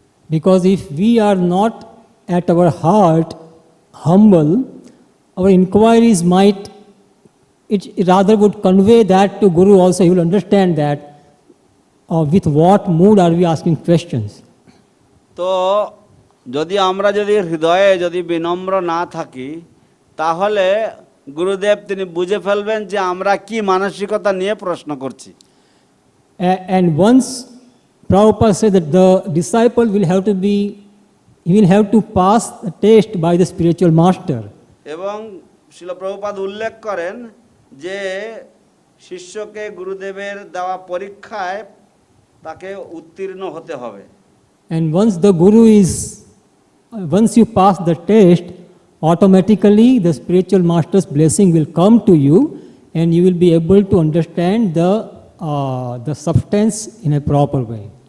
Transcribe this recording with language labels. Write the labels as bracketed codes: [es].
[en] Because if we are not at our heart humble, our inquiries might, it rather would convey that to Guru also. He will understand that with what mood are we asking questions. [bn] তো যদি আমরা যদি হৃদয়ে যদি বিনম্র না থাকি তাহলে গুরুদেব তিনি বুঝে ফেলবেন যে আমরা কি মানসিকতা নিয়ে প্রশ্ন করছি। [en] And once Prabhupada said that the disciple will have to be, he will have to pass the test by the spiritual master. [bn] এবং শ্রীল প্রভুপাদ উল্লেখ করেন যে শিষ্যকে গুরুদেবের দেওয়া পরীক্ষায় তাকে উত্তীর্ণ হতে হবে। [en] And once the Guru is, once you pass the test, automatically the spiritual master's blessing will come to you and you will be able to understand the substance in a proper way.